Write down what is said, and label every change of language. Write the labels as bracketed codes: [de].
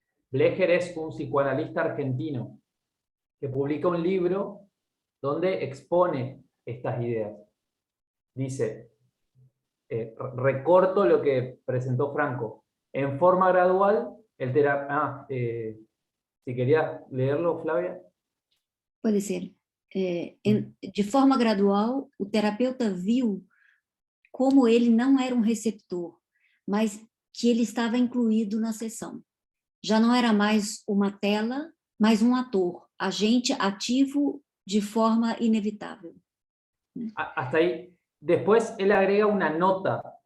[es] Blecher es un psicoanalista argentino que publica un libro donde expone estas ideas. Dice, recorto lo que presentó Franco. En forma gradual, si querías leerlo, Flavia. [pt] Pode ser. De forma gradual, o terapeuta viu como ele não era um receptor, mas que ele estava incluído na sessão. Já não era mais uma tela, mas um ator, agente ativo de forma inevitável. [es] Hasta ahí. Después él agrega una nota.